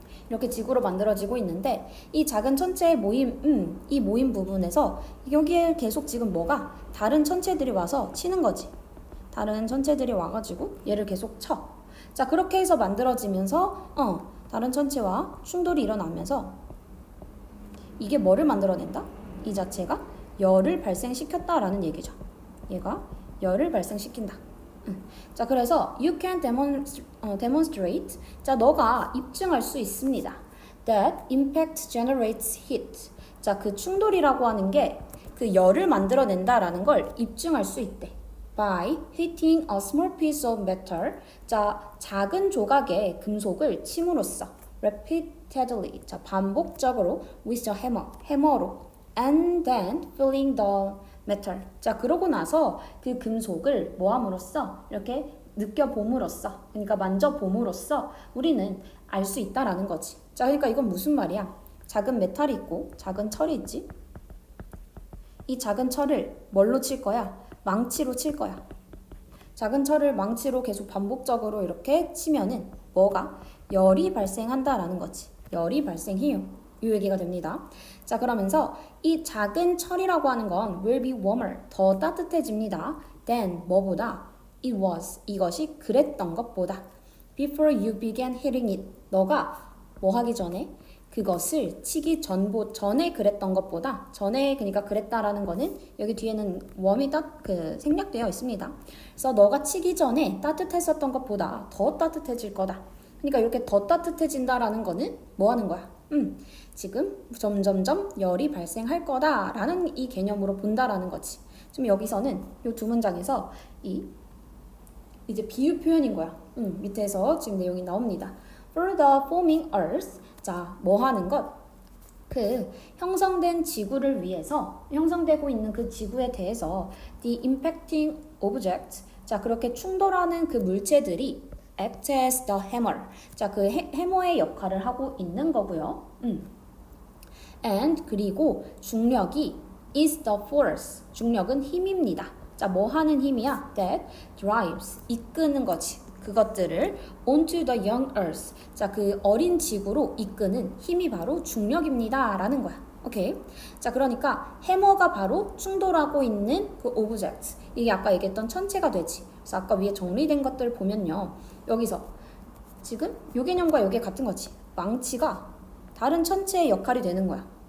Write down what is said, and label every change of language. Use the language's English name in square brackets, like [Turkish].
[Korean] 이렇게 지구로 만들어지고 있는데 이 작은 천체의 모임, 이 모임 부분에서 여기에 계속 지금 뭐가 다른 천체들이 와서 치는 거지. 다른 천체들이 와가지고 얘를 계속 쳐. 자, 그렇게 해서 만들어지면서 다른 천체와 충돌이 일어나면서 이게 뭐를 만들어낸다? 이 자체가 열을 발생시켰다라는 얘기죠. 얘가 열을 발생시킨다. 자, 그래서 [English] you can demonstrate. [Korean] 자, 너가 입증할 수 있습니다. [English] That impact generates heat. [Korean] 자, 그 충돌이라고 하는 게 그 열을 만들어낸다라는 걸 입증할 수 있대. [English] By hitting a small piece of metal. [Korean] 자, 작은 조각의 금속을 침으로써 [English] repeatedly. [Korean] 자, 반복적으로 [English] with a hammer. [Korean] 해머로. [English] And then filling the metal. [Korean] 자, 그러고 나서 그 금속을 뭐 함으로써 이렇게 느껴봄으로써, 그러니까 만져봄으로써 우리는 알 수 있다라는 거지. 자, 그러니까 이건 무슨 말이야? 작은 메탈이 있고 작은 철이 있지. 이 작은 철을 뭘로 칠 거야? 망치로 칠 거야. 작은 철을 망치로 계속 반복적으로 이렇게 치면은 뭐가? 열이 발생한다라는 거지. 열이 발생해요. 이 얘기가 됩니다. 자, 그러면서 이 작은 철이라고 하는 건 [English] will be warmer, [Korean] 더 따뜻해집니다. [English] than [Korean] 뭐보다? [English] it was, [Korean] 이것이 그랬던 것보다. [English] before you began hitting it, [Korean] 너가 뭐 하기 전에? 그것을 치기 전에 그랬던 것보다, 전에 그러니까 그랬다라는 거는 여기 뒤에는 warm이 생략되어 있습니다. 그래서 너가 치기 전에 따뜻했었던 것보다 더 따뜻해질 거다. 그러니까 이렇게 더 따뜻해진다라는 거는 뭐 하는 거야? 지금 점점점 열이 발생할 거다라는 이 개념으로 본다라는 거지. 지금 여기서는 이 두 문장에서 이제 비유 표현인 거야. 밑에서 지금 내용이 나옵니다. [English] For the forming earth. [Korean] 자, 뭐 하는 것? 그 형성된 지구를 위해서, 형성되고 있는 그 지구에 대해서 [English] the impacting object. [Korean] 자, 그렇게 충돌하는 그 물체들이 [English] act as the hammer. [Korean] 자, 그 해머의 역할을 하고 있는 거고요. [English] And [Korean] 그리고 중력이 [English] is the force. [Korean] 중력은 힘입니다. 자, 뭐 하는 힘이야? [English] That drives. [Korean] 이끄는 거지. 그것들을 [English] onto the young earth. [Korean] 자, 그 어린 지구로 이끄는 힘이 바로 중력입니다. 라는 거야. 오케이. 자, 그러니까 해머가 바로 충돌하고 있는 그 object. 이게 아까 얘기했던 천체가 되지. 그래서 아까 위에 정리된 것들 보면요. 여기서 지금 요 개념과 요게 같은 거지. 망치가 다른 천체의 역할이 되는 거야.